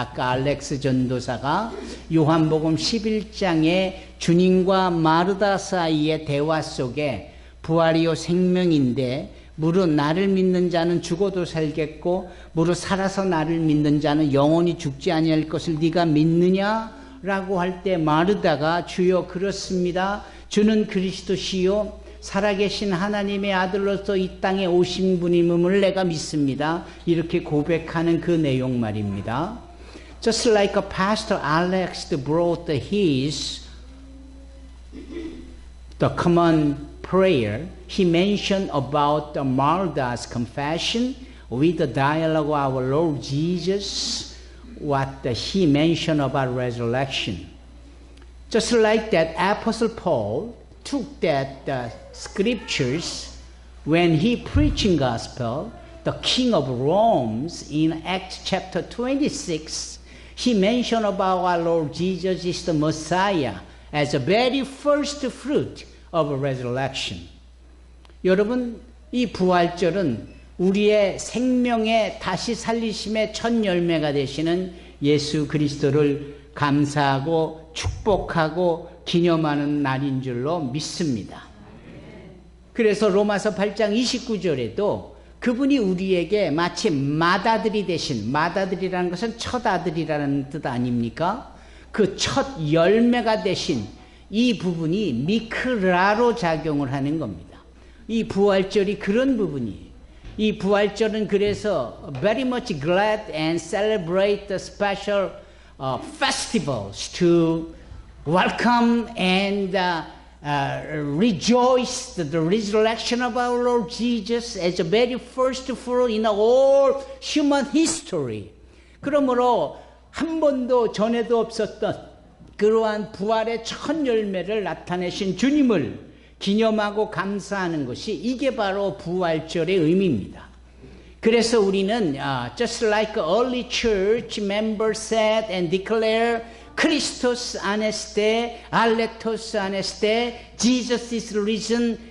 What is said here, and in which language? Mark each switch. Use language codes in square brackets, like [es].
[ko] 아까 알렉스 전도사가 요한복음 11장에 주님과 마르다 사이의 대화 속에 부활이요 생명인데 무릇 나를 믿는 자는 죽어도 살겠고 무릇 살아서 나를 믿는 자는 영원히 죽지 아니할 것을 네가 믿느냐라고 할 때 마르다가 주여 그렇습니다. 주는 그리스도시요 살아계신 하나님의 아들로서 이 땅에 오신 분임을 내가 믿습니다. 이렇게 고백하는 그 내용 말입니다. [en] Just like a Pastor Alex brought his the common prayer, he mentioned about the Martha's confession with the dialogue of our Lord Jesus, what he mentioned about resurrection. Just like that, Apostle Paul took that scriptures when he preaching gospel, the king of Rome in Acts chapter 26, he mentioned about our Lord Jesus is the Messiah as the very first fruit of resurrection. [ko] 여러분, 이 부활절은 우리의 생명의 다시 살리심의 첫 열매가 되시는 예수 그리스도를 감사하고 축복하고 기념하는 날인 줄로 믿습니다. 그래서 로마서 8장 29절에도 그분이 우리에게 마치 맏아들이 되신, 맏아들이라는 것은 첫 아들이라는 뜻 아닙니까? 그 첫 열매가 되신 이 부분이 미크라로 작용을 하는 겁니다. 이 부활절이 그런 부분이에요. 이 부활절은 그래서 [en] very much glad and celebrate the special festivals to welcome and rejoice the resurrection of our Lord Jesus as the very first fruit in all human history. [ko] 그러므로 한 번도 전에도 없었던 그러한 부활의 첫 열매를 나타내신 주님을 기념하고 감사하는 것이 이게 바로 부활절의 의미입니다. 그래서 우리는 [en] just like early church members said and declare [el] Christos aneste, aletos aneste, [en] Jesus is risen.